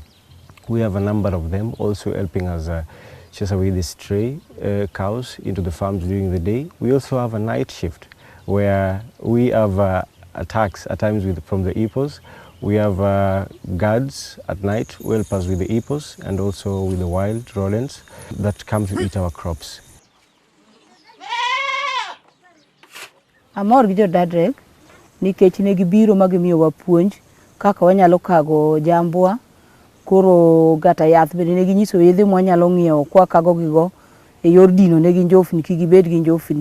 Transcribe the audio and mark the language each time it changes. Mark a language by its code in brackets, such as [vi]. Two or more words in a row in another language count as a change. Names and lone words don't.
[en] We have a number of them also helping us chase away the stray cows into the farms during the day. We also have a night shift where we have attacks at times from the hippos. We have guards at night who help us with the hippos and also with the wild rodents that come to eat our crops. [luo] Amor gi jo-DADREC nikech ne gibiro ma gimiyowa puonj kaka wanyalo kago jambwa. Koro gata yath bende ne ginyiso yedhe mwanyalo ng'iewo kwa kago gigo e yor dino ne ginjofni kigibed gi njofni.